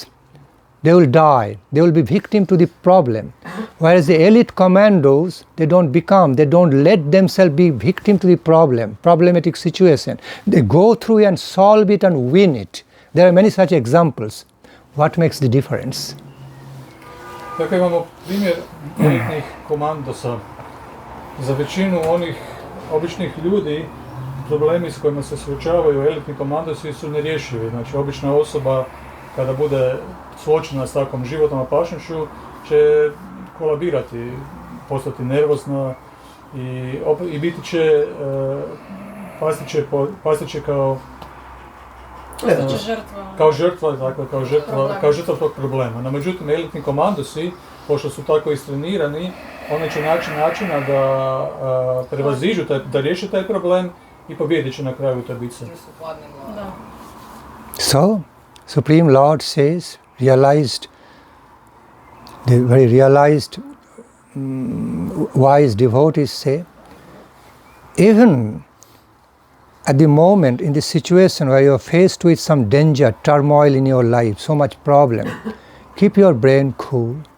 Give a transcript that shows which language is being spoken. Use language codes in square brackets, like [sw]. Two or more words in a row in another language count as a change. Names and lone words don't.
[en] They will die. They will be victim to the problem. Whereas the elite commandos, they don't let themselves be victim to the problematic situation. They go through and solve it and win it. There are many such examples. What makes the difference? [hr] Tako imamo primjer elitnih komandosa. Za većinu onih običnih ljudi, problemi s kojima se suočavaju elitni komandosi su nerješivi. Znači, obična osoba kada bude suočena s takvom životnom opasnošću će kolabirati, postati nervozna i biti će, pasti će kao žrtva tog problema. No, međutim, elitni komandosi, pošto su tako istrenirani, oni će naći načina da prevaziđu, da riješe taj problem i pobijedit će na kraju te bitke. [en] So, Supreme Lord says, the very realized, wise devotees say, even at the moment, in the situation where you are faced with some danger, turmoil in your life, so much problem, keep your brain cool.